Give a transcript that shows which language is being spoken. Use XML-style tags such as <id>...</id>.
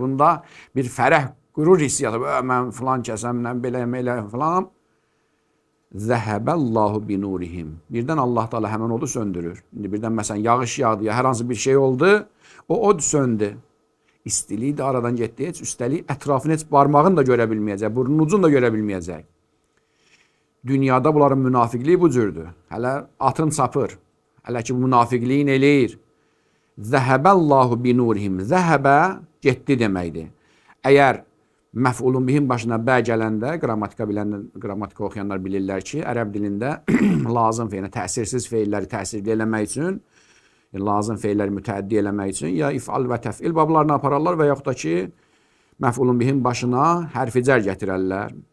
<az>Bunda bir fərəh, qürur hissiyatı. Mən filan kəsəmlə, belə filan.</az> <ar>Zəhəbəllahu binurihim.</ar> <az>Birdən Allah Teala həmən odu söndürür. İndi birdən məsələn yağış yağdı ya hər hansı bir şey oldu, o od söndü. İstiliyi də aradan getdi. Heç üstəlik ətrafını heç barmağını da görə bilməyəcək, burnun ucunu da görə bilməyəcək. Dünyada bunların münafiqliyi bu cürdür. Hələ atın sapır. Hələ ki bu münafiqliyin eləyir.</az> <ar>Zəhəbəllahu binurihim.</ar> <az>Zəhəbə getdi deməkdir. Əgər məf'ulun bihim başına bə gələndə, qrammatika oxuyanlar bilirlər ki, ərəb dilində lazım feillə, təsirsiz feilləri təsirli eləmək üçün, lazım feilləri mütəəddi eləmək üçün ya if'al və təf'il bablarına apararlar və yaxud da ki, məf'ulun bihim başına hərfi cər gətirərlər.</az>